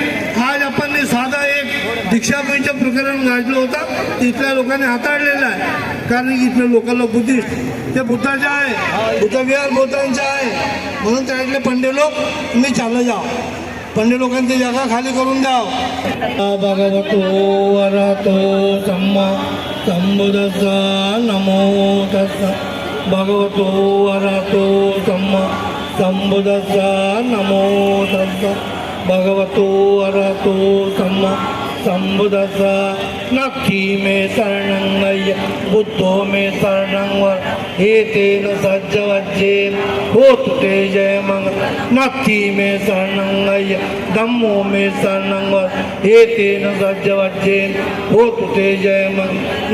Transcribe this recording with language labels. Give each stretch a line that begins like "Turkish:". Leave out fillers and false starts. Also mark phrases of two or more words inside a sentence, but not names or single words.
Marathi: आज आपण साधा एक दीक्षाभूमीचं प्रकरण गाजलं होतं, तिथल्या लोकांनी हाताळलेलं आहे, कारण इथले
English: local Buddhist
Marathi: ते बुद्धाचे आहे, बुद्धविहार बौद्धांचे आहे, म्हणून त्यातले पंडे लोक तुम्ही चाललं जाओ, पंडे लोकांची जागा खाली करून द्या।
Pali: भगवतो अरहतो सम्मा संबुद्धस्सा। नमो तस्सा भगवतो अरहतो सम्मा संबुद्धस्सा। नमो तस्सा भगवतो अरहतो सम्मा संबुद्धस्सा। नक्की मे शरणं गय बुद्धो मे शरणं वर एतेन सज्जवज्जेन होतु ते जय मंगल। नक्की मे शरणं गय धम्मो मे शरणं वर एतेन सज्जवज्जेन होतु ते जय मंगल।